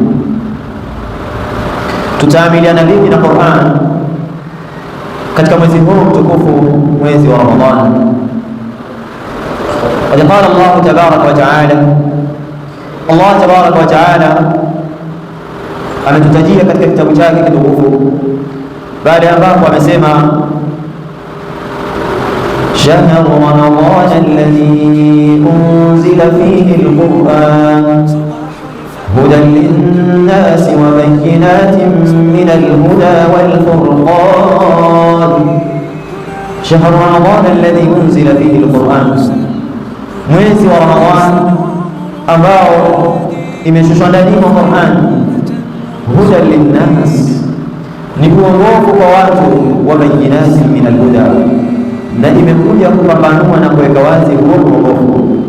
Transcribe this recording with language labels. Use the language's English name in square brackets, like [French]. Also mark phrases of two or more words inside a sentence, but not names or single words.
[Swahili] Tutaamiliana vipi na Qur'an katika mwezi huu mtukufu, mwezi wa Ramadhan. [Arabic] قال الله تبارك وتعالى, الله تبارك وتعالى [Swahili] ametutajia katika kitabu chake kitukufu baada ya ambapo amesema [Arabic] شهر رمضان الذي أنزل فيه القرآن هدى للناس وبينات من الهدى والفرقان شهر رمضان الذي أنزل فيه القرآن [Swahili] mwezi wa Ramadhan ambao imeshushwa ndani mwa Qur'an, [Arabic] هدى للناس, [Swahili] ni uongofu kwa watu, [Arabic] وبينات من الهدى, [Swahili] na imekuja kupambanua na kuweka wazi huo uongofu.